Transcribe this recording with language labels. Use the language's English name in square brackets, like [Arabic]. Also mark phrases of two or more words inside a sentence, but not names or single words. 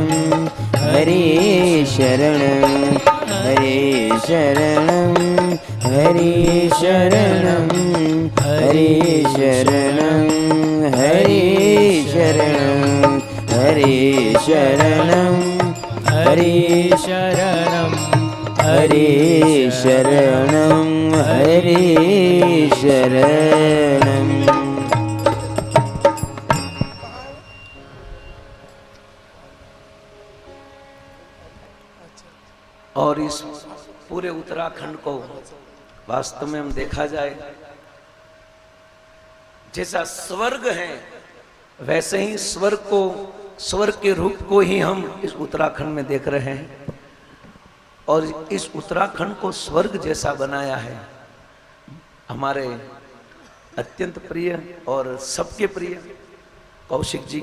[Sanskrit] हरे शरणं हरे शरणं हरे शरणं हरे शरणं हरे शरणं हरे शरणं हरे शरणं हरे शरणं हरे शरणं। [Hindi] और इस पूरे उत्तराखंड को वास्तव में हम देखा जाए जैसा स्वर्ग है वैसे ही स्वर्ग के रूप को ही हम इस उत्तराखंड में देख रहे हैं और इस उत्तराखंड को स्वर्ग जैसा बनाया है हमारे अत्यंत प्रिय और सबके प्रिय कौशिक जी।